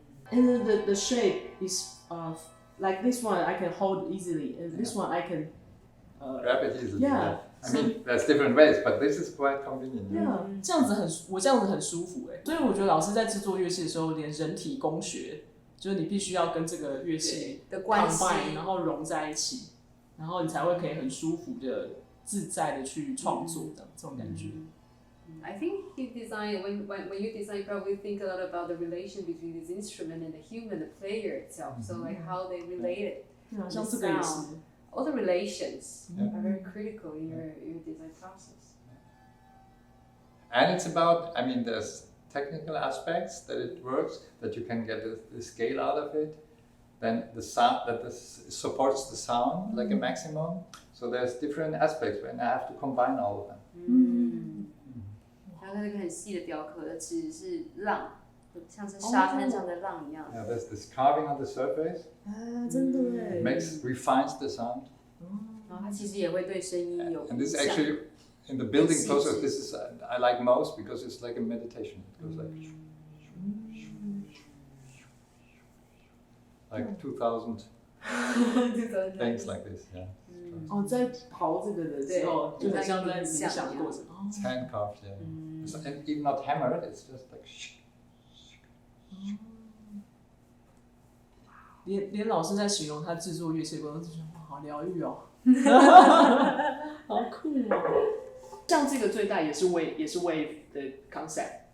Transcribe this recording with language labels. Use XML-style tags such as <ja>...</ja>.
<en>And then the shape is like this one I can hold easily, and this one I can grab it easily. Yeah. I mean, there's different ways, but this is quite convenient. Yeah.</en> <zh>这样子我这样子很舒服所以我觉得老师在制作乐器的时候，连人体工学，就是你必须要跟这个乐器的关系，然后融在一起，然后你才会可以很舒服的、自在的去创作的这种感觉。</zh> <en>I think you design when you design, you probably think a lot about the relation between this instrument and the human, the player itself. So like how they relate it.</en> <zh>像这个也是。</zh> <en>All the relations are very critical in your design process. And it's about, I mean, there's technical aspects that it works, that you can get the scale out of it. Then the sound, that this supports the sound like a maximum. So there's different aspects, and I have to combine all of them.</en> <zh>然后这个很细的雕刻，其实是浪，像是沙滩上的浪一样。</zh> <en>Yeah, there's this carving on the surface.</en> <zh>真的耶。</zh> <en>refines the sound.</en> <zh>然后它其实也会对声音有影响。</zh> <en>And this actually, in the building process, this is I like most because it's like a meditation. It goes like. like 2000 things like this, yeah.</en> <zh>哦，在刨这个的时候，就很像在冥想的过程。</zh> <en>It's hand carved, yeah. So, and even not hammered, it's just like.</en> <zh>连老师在形容他制作乐器的过程，都觉得哇，好疗愈哦，好酷哦。像这个最大也是 wave 的 concept.</zh>